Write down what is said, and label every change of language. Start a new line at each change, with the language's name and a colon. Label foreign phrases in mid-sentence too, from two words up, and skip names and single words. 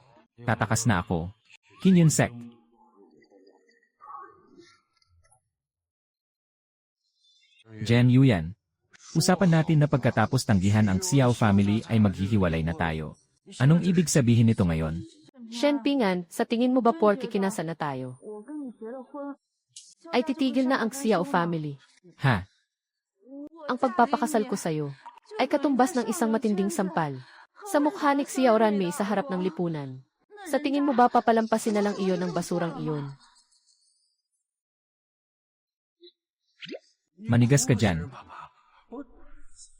Filipino: Tatakas na ako. Kim Yun-sek. Jen Yuyan. Usapan natin na pagkatapos tanggihan ang Xiao family ay maghihiwalay na tayo. Anong ibig sabihin nito ngayon? Shenpingan, sa tingin mo ba porke kinasal na tayo,
Chinese: 我跟你结了婚，
Filipino: ay titigil na ang Xiao family? Ha? Ang pagpapakasal ko sa'yo ay katumbas ng isang matinding sampal sa mukha ni Xiao Ranmei sa harap ng lipunan. Sa tingin mo ba papalampasin na lang iyon ng basurang iyon? Manigas ka dyan.